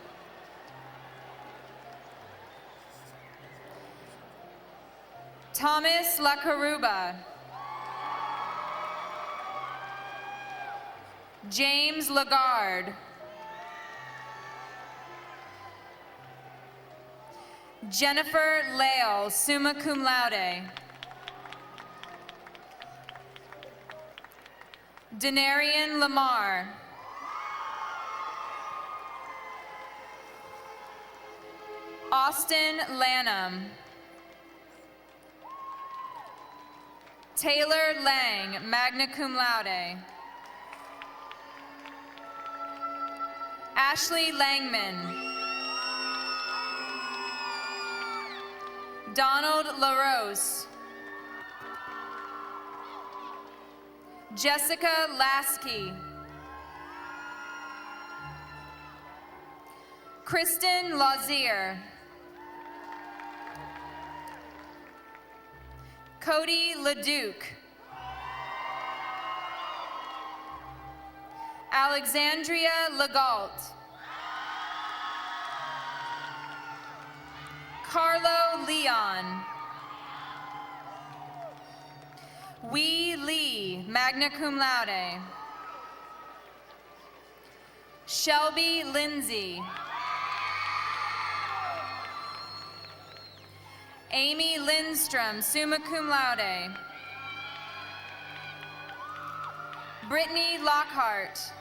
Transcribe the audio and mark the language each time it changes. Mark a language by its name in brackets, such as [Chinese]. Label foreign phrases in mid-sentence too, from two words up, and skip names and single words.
[English] Thomas LaCaruba. James Lagarde. Jennifer Lale, [Latin] summa cum laude. [English] Denarian Lamar. Austin Lanham. Taylor Lang, [Latin] magna cum laude. [English] Ashley Langman. Donald LaRose. Jessica Lasky. Kristen Lazier. Cody LeDuc. Alexandria Legault. Carlo Leon. Wee Lee, [Latin] magna cum laude. [English] Shelby Lindsay. Amy Lindstrom, [Latin] summa cum laude. [English] Brittany Lockhart.